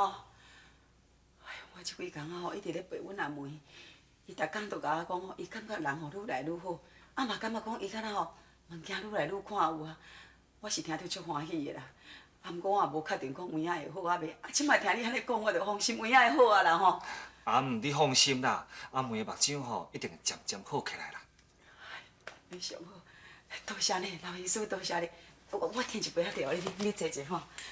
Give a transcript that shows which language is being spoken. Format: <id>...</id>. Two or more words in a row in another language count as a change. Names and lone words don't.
<nan>哎呦，我这几工啊吼，一直咧陪阮阿妹，伊逐工都甲我讲吼，伊感觉人吼愈来愈好，啊嘛感觉讲伊敢若吼物件愈来愈看有啊。我是听着足欢喜的啦。啊，毋过我也无确定讲有影会好啊袂。啊，即摆听你安尼讲，我就放心有影会好啊啦吼。啊，你放心啦，阿妹的目睭吼一定会渐渐好起来啦。你上好，多谢你，老医师，多谢你。我添一杯仔茶，你坐坐吼。</nan>